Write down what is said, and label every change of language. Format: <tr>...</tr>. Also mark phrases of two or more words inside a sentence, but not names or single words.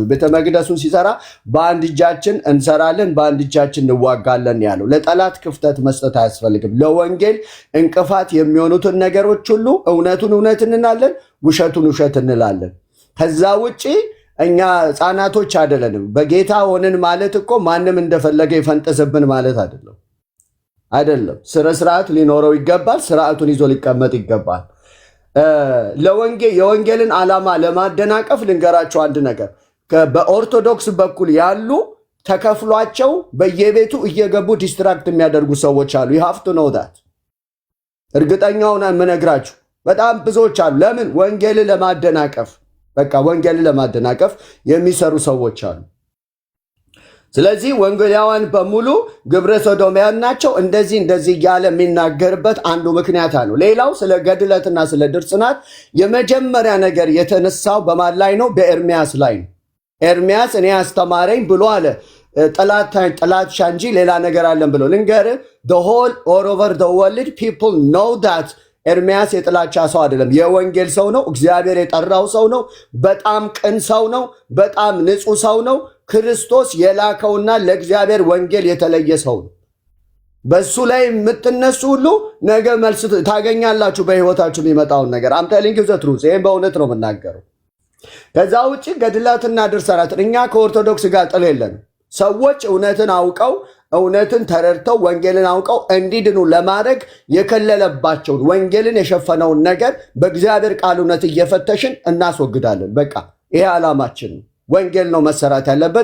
<am>ቤተ መቅደሱን ሲሰራ በአንድ እጃችን እንሰራለን፣ በአንድ እጃችን እንዋጋለን ያለው። ለጠላት ክፍተት መስጠት አያስፈልግም። ለወንጌል እንቅፋት የሚሆኑትን ነገሮች ሁሉ እውነቱን እውነት እንላለን፣ ውሸቱን ውሸት እንላለን። ከዛ ውጪ እኛ ሕፃናቶች አይደለንም። በጌታ ሆንን ማለት እኮ ማንም እንደፈለገ ይፈንጥስብን ማለት አይደለም። ስርዓት ሊኖረው ይገባል። ስርዓቱን ይዞ ሊቀመጥ ይገባል። የወንጌልን ዓላማ ለማደናቀፍ ልንገራቸው አንድ ነገር። በኦርቶዶክስ በኩል ያሉ ተከፍሏቸው በየቤቱ እየገቡ ዲስትራክት የሚያደርጉ ሰዎች አሉ።</am> <en>you have to know that።</en> <am>እርግጠኛውን የምነግራችሁ በጣም ብዙዎች አሉ። ለምን? ወንጌልን ለማደናቀፍ ወንጌልን ለማደናቀፍ የሚሰሩ ሰዎች አሉ። ስለዚህ ወንጌላውያን በሙሉ ግብረ ሰዶማውያን ናቸው እንደዚህ እያለ የሚናገርበት አንዱ ምክንያት አለው። ሌላው ስለ ገድለትና ስለ ድርጽናት የመጀመሪያ ነገር የተነሳው በማን ላይ ነው? በኤርሚያስ ላይ ነው። ኤርሚያስ እኔ አስተማረኝ ብሎ አለ። ጥላቻ እንጂ ሌላ ነገር አለን ብሎ ልንገርህ፣</am> <en>the whole all over the world people know that</en> <am>ኤርሚያስ የጥላቻ ሰው አይደለም። የወንጌል ሰው ነው። እግዚአብሔር የጠራው ሰው ነው። በጣም ቅን ሰው ነው። በጣም ንጹህ ሰው ነው። ክርስቶስ የላከውና ለእግዚአብሔር ወንጌል የተለየ ሰው ነው። በሱ ላይ የምትነሱ ሁሉ ነገ መልስ ታገኛላችሁ። በህይወታችሁ የሚመጣውን ነገር</am> <en>I'm telling you the truth።</en> <am>ይሄን በእውነት ነው የምናገረው። ከዛ ውጪ ገድላትና ድርሳናት እኛ ከኦርቶዶክስ ጋር ጥል የለንም። ሰዎች እውነትን አውቀው እውነትን ተረድተው ወንጌልን አውቀው እንዲድኑ ለማድረግ የከለለባቸውን ወንጌልን የሸፈነውን ነገር በእግዚአብሔር ቃል እውነት እየፈተሽን እናስወግዳለን። በቃ ይሄ ዓላማችን ነው። ወንጌል ነው መሰራት ያለበት።</am>